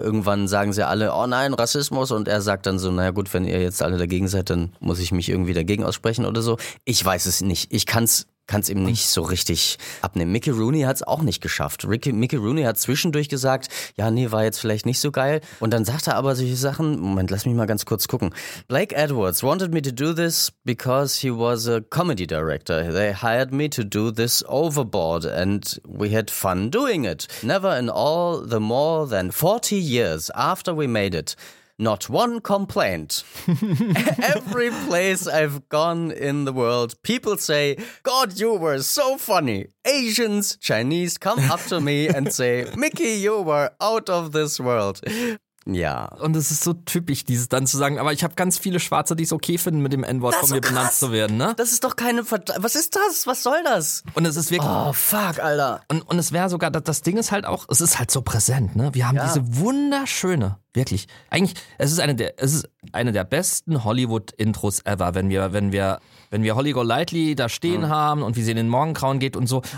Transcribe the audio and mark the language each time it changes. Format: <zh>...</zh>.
<de>Irgendwann sagen sie alle, oh nein, Rassismus. Und er sagt dann so, naja gut, wenn ihr jetzt alle dagegen seid, dann muss ich mich irgendwie dagegen aussprechen oder so. Ich weiß es nicht. Ich kann's ihm nicht so richtig abnehmen. Mickey Rooney hat's auch nicht geschafft. Mickey Rooney hat zwischendurch gesagt, ja, nee, war jetzt vielleicht nicht so geil. Und dann sagt er aber solche Sachen, Moment, lass mich mal ganz kurz gucken.</de> <en>Blake Edwards wanted me to do this because he was a comedy director. They hired me to do this overboard and we had fun doing it. Never in all the more than 40 years after we made it. Not one complaint. Every place I've gone in the world, people say, God, you were so funny. Asians, Chinese come up to me and say, Mickey, you were out of this world.</en> <de>Ja. Und es ist so typisch, dieses dann zu sagen, aber ich habe ganz viele Schwarze, die es okay finden, mit dem N-Wort von mir benannt zu werden, ne? Das ist doch keine Was ist das? Was soll das? Und es ist wirklich. Oh, fuck, Alter. Und es wäre sogar, das Ding ist halt auch, es ist halt so präsent, ne? Wir haben diese wunderschöne, wirklich. Eigentlich, es ist eine der besten Hollywood-Intros ever, wenn wir Holly Golightly da stehen haben und wie sie in den Morgengrauen geht und so.</de>